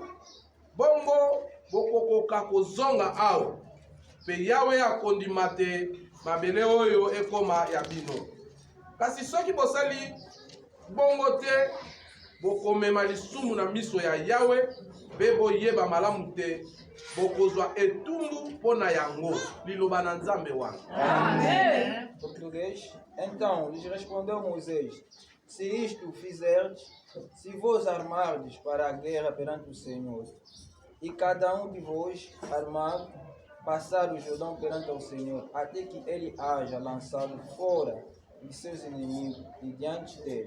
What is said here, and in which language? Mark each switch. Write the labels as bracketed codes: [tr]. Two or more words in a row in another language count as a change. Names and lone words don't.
[ln] Bongo bokokoka kozonga awa, pe Yahweh akondima te mabele oyo ekoma ya bino. Kasi soki bosali bongo te, bokomema lisumu na miso ya Yahweh, pe boyeba malamu te, bokozwa etumbu mpona yango. Liloba na Nzambe wana. [pt] Amém. Português. Então lhes respondeu Moisés: se isto fizerdes, se vos armardes para a guerra perante o Senhor, e cada um de vós armado passar o Jordão perante o Senhor, até que ele haja lançado fora de seus inimigos e diante dele.